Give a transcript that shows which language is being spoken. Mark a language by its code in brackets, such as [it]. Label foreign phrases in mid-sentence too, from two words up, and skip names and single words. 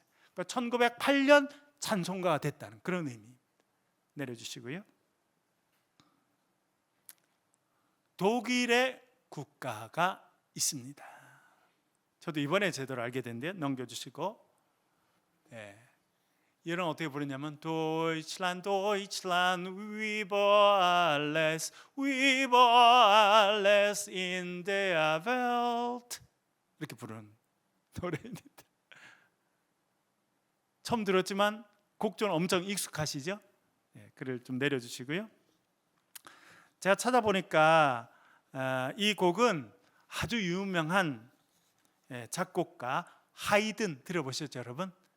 [ko] 그러니까 1908년 찬송가가 됐다는 그런 의미. 내려주시고요. 독일의 국가가 있습니다. 저도 이번에 제대로 알게 된데 넘겨주시고, 이런 어떻게 부르냐면 [de] Deutschland, Deutschland, über alles, über alles in der Welt [ko] 이렇게 부르는 노래입니다. 처음 들었지만 곡조는 엄청 익숙하시죠? 글을 좀 내려주시고요. 제가 찾아보니까 이 곡은 아주 유명한 작곡가 하이든 들어보셨죠, 여러분?